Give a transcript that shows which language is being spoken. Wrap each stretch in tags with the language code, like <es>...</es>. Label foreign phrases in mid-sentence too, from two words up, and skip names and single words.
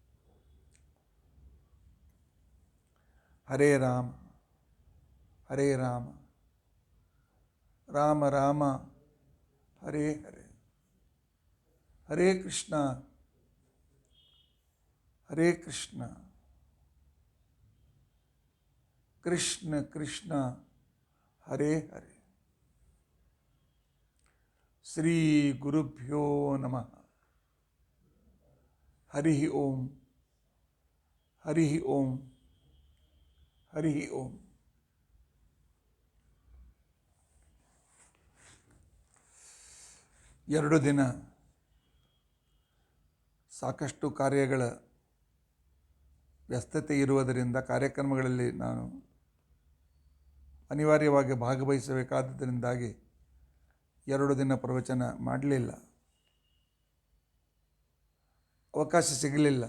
<sa>ಹರೇ ರಾಮ ರಾಮ ರಾಮ ಹರೇ ಹರೇ, ಹರೇ ಕೃಷ್ಣ ಕೃಷ್ಣ ಕೃಷ್ಣ ಹರೇ ಹರೇ. ಶ್ರೀ ಗುರುಭ್ಯೋ ನಮಃ. ಹರಿ ಓಂ ಹರಿ ಓಂ ಹರಿ ಓಂ.</sa> <kn>ಎರಡು ದಿನ ಸಾಕಷ್ಟು ಕಾರ್ಯಗಳ ವ್ಯಸ್ತತೆ ಇರುವುದರಿಂದ ಕಾರ್ಯಕ್ರಮಗಳಲ್ಲಿ ನಾನು ಅನಿವಾರ್ಯವಾಗಿ ಭಾಗವಹಿಸಬೇಕಾದ್ದರಿಂದಾಗಿ 2 ದಿನ ಪ್ರವಚನ ಮಾಡಲಿಲ್ಲ, ಅವಕಾಶ ಸಿಗಲಿಲ್ಲ.</kn>